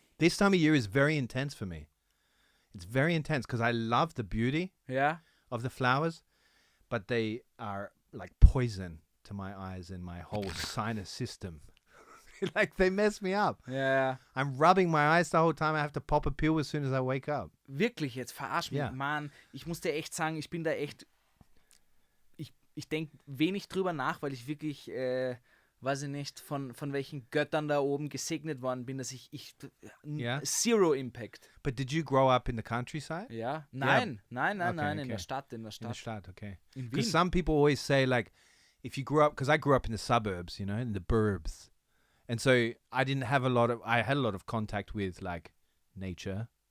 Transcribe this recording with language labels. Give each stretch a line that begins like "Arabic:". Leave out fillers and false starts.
English: This time of year is very intense for me. It's very intense because I love the beauty.
German: Ja.
English: of the flowers, but they are like poison to my eyes and my whole sinus system. Like they mess me up.
German: Ja.
English: I'm rubbing my eyes the whole time. I have to pop a pill as soon as I wake up.
German: Wirklich, jetzt verarsch mich. Ja. Mann, ich muss dir echt sagen, ich bin da echt... Ich denke wenig drüber nach, weil ich wirklich, weiß ich nicht, von welchen Göttern da oben gesegnet worden bin, dass ich
English: Zero Impact. But did you grow up in the countryside?
German: Ja, nein,
English: Okay.
German: in der Stadt.
English: In the Stadt, okay.
German: In Wien.
English: Because some people always say, like, if you grew up, because I grew up in the suburbs, you know, in the burbs. And so I had a lot of contact with, like, nature.